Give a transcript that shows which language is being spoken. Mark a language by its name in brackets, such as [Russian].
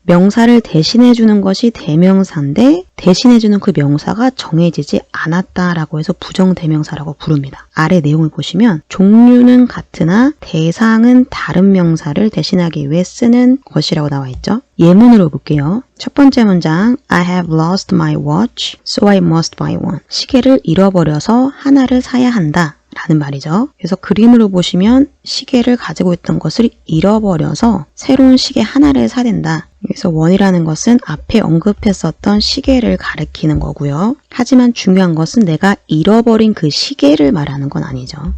[Korean] 명사를 대신해주는 것이 대명사인데 대신해주는 그 명사가 정해지지 않았다라고 해서 부정대명사라고 부릅니다. 아래 내용을 보시면 종류는 같으나 대상은 다른 명사를 대신하기 위해 쓰는 것이라고 나와 있죠. 예문으로 볼게요. 첫 번째 문장 [English] I have lost my watch, so I must buy one. [Korean] 시계를 잃어버려서 하나를 사야 한다 라는 말이죠. 그래서 그림으로 보시면 시계를 가지고 있던 것을 잃어버려서 새로운 시계 하나를 사야 된다. 그래서 원이라는 것은 앞에 언급했었던 시계를 가리키는 거고요. 하지만 중요한 것은 내가 잃어버린 그 시계를 말하는 건 아니죠.